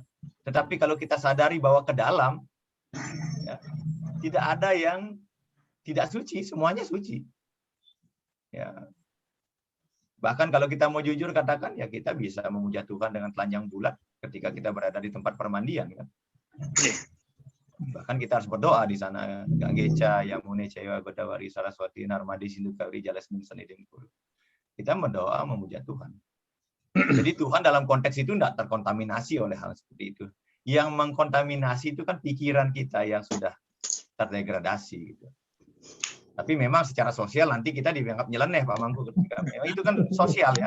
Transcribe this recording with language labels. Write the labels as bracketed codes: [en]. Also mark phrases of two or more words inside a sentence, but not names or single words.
[id] Tetapi kalau kita sadari bahwa ke dalam, ya, tidak ada yang tidak suci, semuanya suci. Ya. Bahkan kalau kita mau jujur katakan, ya kita bisa memuja Tuhan dengan telanjang bulat ketika kita berada di tempat permandian. Kan? Bahkan kita harus berdoa di sana. [sa] Ganggeca, Yamune, Cewa, Godawari, Saraswati, Narmadi, Sindukawri, Jalasmin, Senidengkul. [id] Kita berdoa memuja Tuhan. Jadi Tuhan dalam konteks itu tidak terkontaminasi oleh hal seperti itu. Yang mengkontaminasi itu kan pikiran kita yang sudah terdegradasi. Gitu. Tapi memang secara sosial nanti kita dianggap nyeleneh Pak Mangku ketika memang itu kan sosial ya.